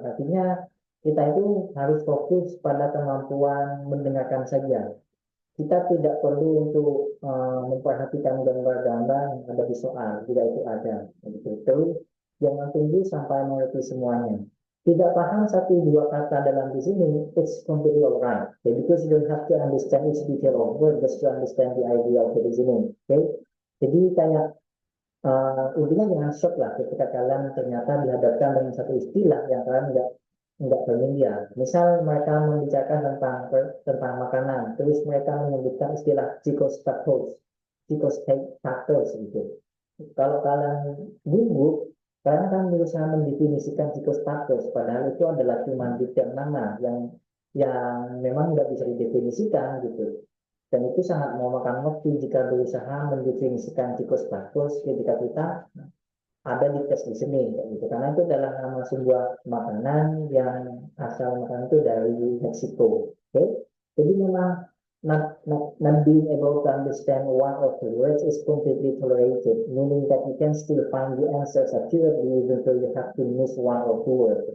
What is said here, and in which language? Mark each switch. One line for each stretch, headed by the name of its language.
Indonesian: Artinya, kita itu harus fokus pada kemampuan mendengarkan saja. Kita tidak perlu untuk memperhatikan gambar-gambar yang ada di soal, tidak itu ada. Begitu. Terus jangan tunggu sampai mengerti semuanya. Tidak paham satu dua kata dalam di sini,
English: it's completely alright. Okay? Because you don't have to understand each detail of word just to understand the idea of the reasoning.
Indonesian: Okay? Jadi kayak intinya jangan shock lah ketika kalian ternyata dihadapkan dengan satu istilah yang kalian nggak familiar. Misal mereka membicarakan tentang makanan, terus mereka menyebutkan istilah psychostatus gitu. Kalau kalian gugup, kalian akan berusaha mendefinisikan psychostatus, padahal itu adalah cuma detail nama yang memang nggak bisa didefinisikan gitu. Dan itu sangat memakan waktu jika berusaha mendefinisikan psikostatus ketika kita ada di tes listening, gitu. Karena itu adalah nama sebuah makanan yang asal makanan itu dari Meksiko.
English: Okay?
Indonesian: Jadi memang
English: not being able to understand one of the words is completely tolerated, meaning that you can still find the answers accurately even though you have to miss one or two words.